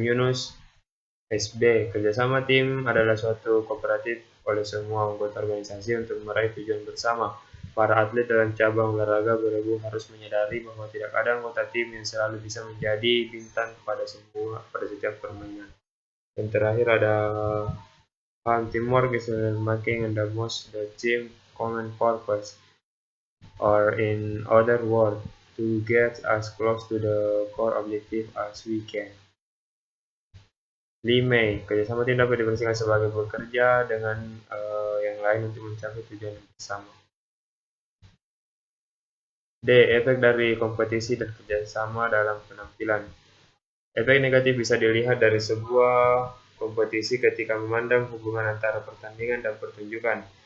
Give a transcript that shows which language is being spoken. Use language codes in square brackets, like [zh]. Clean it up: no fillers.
[id] Yunus, SB. Kerjasama tim adalah suatu kooperatif oleh semua anggota organisasi untuk meraih tujuan bersama. Para atlet dalam cabang olahraga beregu harus menyadari bahwa tidak ada anggota tim yang selalu bisa menjadi bintang pada setiap permainan. Dan terakhir ada [en] teamwork is making the most the team common purpose, or in other words, to get as close to the core objective as we can. [id] 5. Kerjasama tim dapat didefinisikan sebagai bekerja dengan yang lain untuk mencapai tujuan bersama. D. Efek dari kompetisi dan kerjasama dalam penampilan. Efek negatif bisa dilihat dari sebuah kompetisi ketika memandang hubungan antara pertandingan dan pertunjukan.